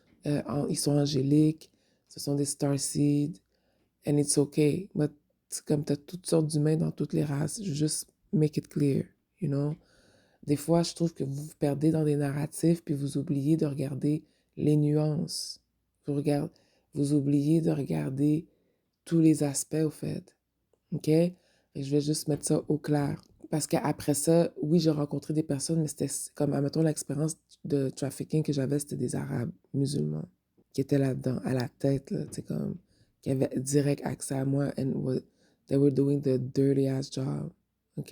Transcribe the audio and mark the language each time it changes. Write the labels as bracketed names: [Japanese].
[French] Ils sont angéliques, ce sont des starseeds, [English] and it's okay. [French] But c'est comme tu as toutes sortes d'humains dans toutes les races. [English] Just make it clear, you know? [French] Des fois, je trouve que vous vous perdez dans des narratifs puis vous oubliez de regarder les nuances. Vous oubliez de regarder tous les aspects, au fait. OK? Et je vais juste mettre ça au clair. Parce qu'après ça, oui, j'ai rencontré des personnes, mais c'était comme, admettons, l'expérience de trafficking que j'avais, c'était des Arabes musulmans qui étaient là-dedans, à la tête, là, tu sais, comme, qui avaient direct accès à moi [English] and they were doing the dirty ass job. [French] OK?